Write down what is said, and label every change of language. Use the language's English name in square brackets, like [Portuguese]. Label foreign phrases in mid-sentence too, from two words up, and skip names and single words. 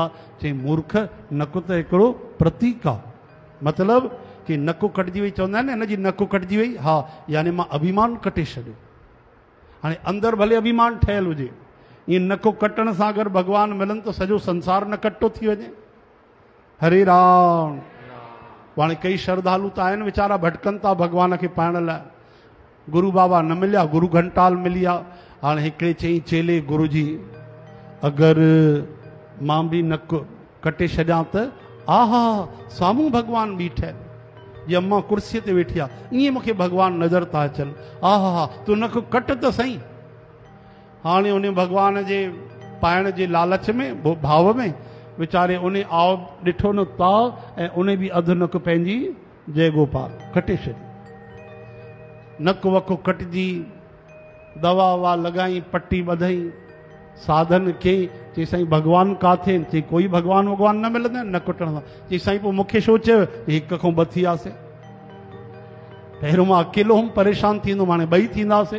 [Sindhi] चई मूर्ख, नको त हिकिड़ो प्रतीक आहे। मतिलबु कि नको कटिजी वई, चवंदा आहिनि न हिनजी नको कटिजी वई। हा, यानी मां अभिमान कटे छॾियो। हाणे अंदरि भले अभिमान ठहियल हुजे, ईअं नको कटण सां अगरि भॻवान मिलनि त सॼो संसार नकट्टो थी वञे। हरे राम। हाणे कई श्रद्धालु त आहिनि वीचारा भटकनि था भॻवान खे पाइण लाइ। गुरू बाबा न मिलिया, गुरू घंटाल मिली आहे। हाणे हिकिड़े चई चेले गुरू जी, अगरि मां बि नक कटे छॾियां त आहा साम्हूं भॻवान बीठा आहिनि, जीअं अम्मा कुर्सीअ ते वेठी आहे ईअं मूंखे भॻवान नज़र था अचनि। आहा हा तूं नक कट त सही। हाणे उन भॻवान जे पाइण जे लालच में, भाव में वीचारे उन आव ॾिठो न ताव, ऐं उन बि अधु नक पंहिंजी जय गोपाल कटे छॾी। नक वक कटिजी, दवा ववा लॻाई, पट्टी ॿधई, साधन कयईं। चई साईं भॻवान काथे? चई कोई भॻवान भॻवान न मिलंदा आहिनि न कटण सां। चई साईं पोइ मूंखे छो चयो? हिक खां 2 थी वियासीं। पहिरियों मां अकेलो हुउमि, परेशान थींदुमि, हाणे 2 थींदासीं।